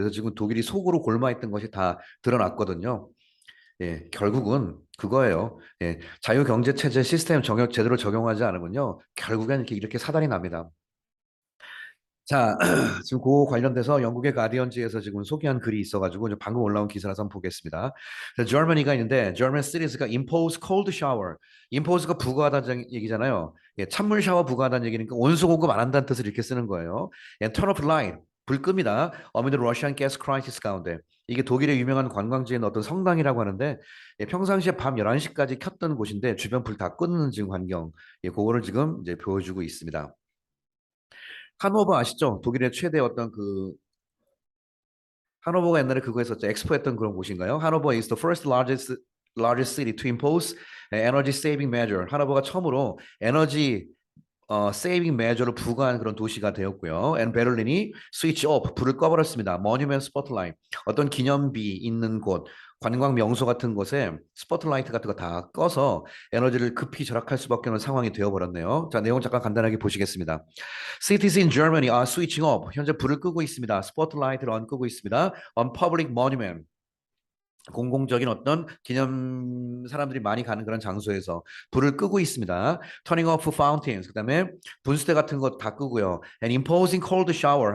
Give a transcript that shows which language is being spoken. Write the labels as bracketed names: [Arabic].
[Korean] 그래서 지금 독일이 속으로 골마 있던 것이 다 드러났거든요. 예, 결국은 그거예요. 예, 자유경제체제 시스템 제대로 적용하지 않으면요, 결국엔 이렇게 사단이 납니다. 자, 지금 그 관련돼서 영국의 가디언지에서 지금 소개한 글이 있어가지고 이제 방금 올라온 기사라서 한번 보겠습니다. Germany가 있는데, [English] German cities가 impose cold shower. [Korean] impose가 부과하다는 얘기잖아요. 예, 찬물 샤워 부과하다는 얘기니까 온수 공급 안 한다는 뜻을 이렇게 쓰는 거예요. [English] And turn off light. [Korean] 불 끕니다. [English] Amid the Russian gas crisis [Korean] 가운데. 이게 독일의 유명한 관광지인 어떤 성당이라고 하는데, 예, 평상시에 밤 11시까지 켰던 곳인데 주변 불 다 끄는 지금 환경. 예, 그거를 지금 이제 보여주고 있습니다. 하노버 아시죠? 독일의 최대 어떤 그 하노버가 옛날에 그거 했었죠. 엑스포 했던 그런 곳인가요? [English] 하노버 is the first largest city to impose an energy saving measure. [Korean] 하노버가 처음으로 에너지 세이빙 메저를 부과한 그런 도시가 되었고요. 앤 베를린이 스위치 오프, 불을 꺼버렸습니다. 모뉴먼트 스포트라이트, 어떤 기념비 있는 곳, 관광 명소 같은 곳에 스포트라이트 같은 거 다 꺼서 에너지를 급히 절약할 수밖에 없는 상황이 되어버렸네요. 자, 내용 잠깐 간단하게 보시겠습니다. [English] Cities in Germany are switching off. [Korean] 현재 불을 끄고 있습니다. 스포트라이트를 안 끄고 있습니다. [English] On public monument. [Korean] 공공적인 어떤 기념 사람들이 많이 가는 그런 장소에서 불을 끄고 있습니다. [English] Turning off fountains. [Korean] 그다음에 분수대 같은 거 다 끄고요. [English] And imposing cold shower.